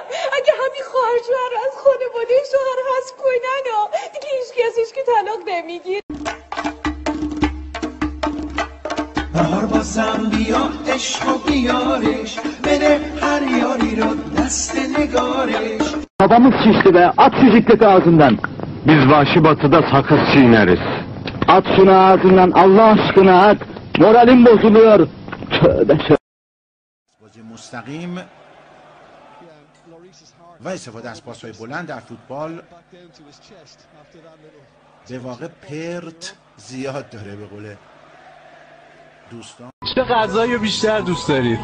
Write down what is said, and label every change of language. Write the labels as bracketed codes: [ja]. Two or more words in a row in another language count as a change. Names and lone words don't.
[fa] اگه همین خواهر شوهر از خانواده شوهر حذف کنن دیگه هیچ کسیش که طلاق نمیگیر. بهار بازم بیا عشق و بیارش، بده هر یاری رو دست نگارش. [tr] Babamız şişti be, at şu jikleti ağzından. Biz vahşi batıda sakız çiğneriz. At şunu ağzından, Allah aşkına at. Moralim bozuluyor. Tövbe tövbe. [fa] بازی مستقیم و استفاده از پاس‌های بلند در فوتبال به واقع پرت زیاد داره به قول دوستان. چه غذایی بیشتر دوست دارید؟